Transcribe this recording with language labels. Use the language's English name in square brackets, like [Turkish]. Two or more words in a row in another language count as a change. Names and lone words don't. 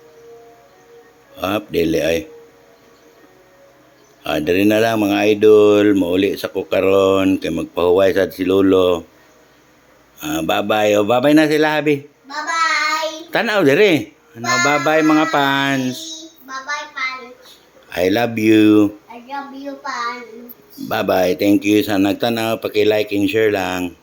[Cebuano] Dili ay. Dari na lang mga idol. Mauli sa ko karon kay magpahuway sa si lolo. Bye-bye. Bye-bye na sila, habi. Bye-bye. Tanaw diri. Bye-bye mga fans. Bye-bye, fans. [English] I love you. I love you, fans. Bye-bye. Thank you [Cebuano] sa nagtanaw. [English] Paki-like and share lang.